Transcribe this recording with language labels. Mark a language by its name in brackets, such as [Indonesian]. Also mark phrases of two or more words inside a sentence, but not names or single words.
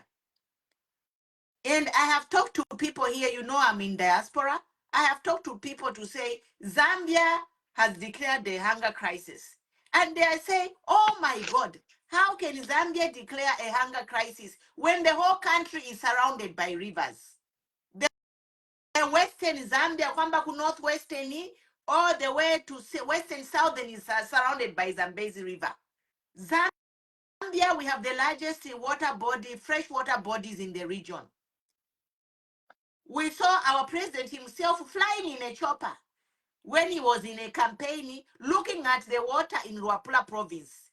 [English] And I have talked to people here, you know I'm in diaspora. I have talked to people to say Zambia has declared the hunger crisis. And they say, oh my God, how can Zambia declare a hunger crisis when the whole country is surrounded by rivers? The western Zambia, [Nyanja] kwamba ku [English] northwestern, all the way to western southern is surrounded by Zambezi River. Zambia, we have the largest water body, freshwater bodies in the region. We saw our president himself flying in a chopper when he was in a campaign looking at the water in Luapula province.